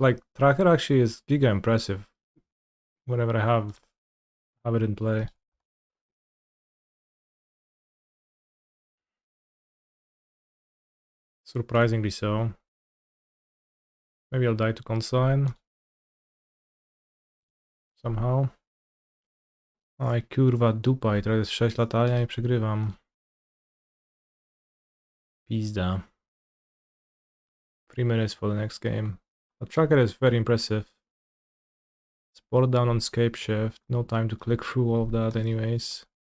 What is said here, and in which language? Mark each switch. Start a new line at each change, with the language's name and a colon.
English: Like, Tracker actually is giga impressive whenever I have it in play. Surprisingly so. Maybe I'll die to consign. Somehow.
Polish: Aj kurwa dupa i teraz jest 6 latania i przegrywam. Pizda.
English: 3 minutes for the next game. The tracker is very impressive. Sport down on Scapeshift. No time to click through all of that anyways.